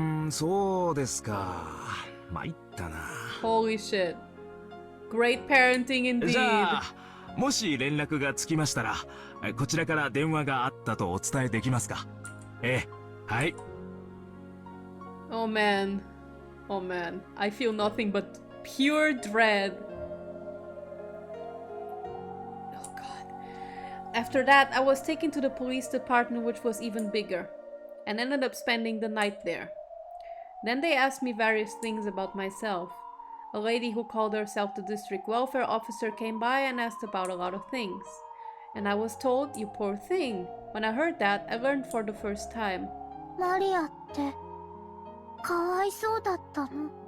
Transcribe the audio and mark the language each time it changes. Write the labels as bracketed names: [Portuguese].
[Japanese] そうですか。参ったな。 [English] Holy shit. Great parenting indeed. [Japanese] じゃあ、もし連絡がつきましたら、こちらから電話があったとお伝えできますか？はい。 [English] Oh man. Oh man, I feel nothing but pure dread. Oh god. After that, I was taken to the police department, which was even bigger, and ended up spending the night there. Then they asked me various things about myself. A lady who called herself the district welfare officer came by and asked about a lot of things. And I was told, you poor thing. When I heard that, I learned for the first time. [Japanese] マリアってかわいそうだったの？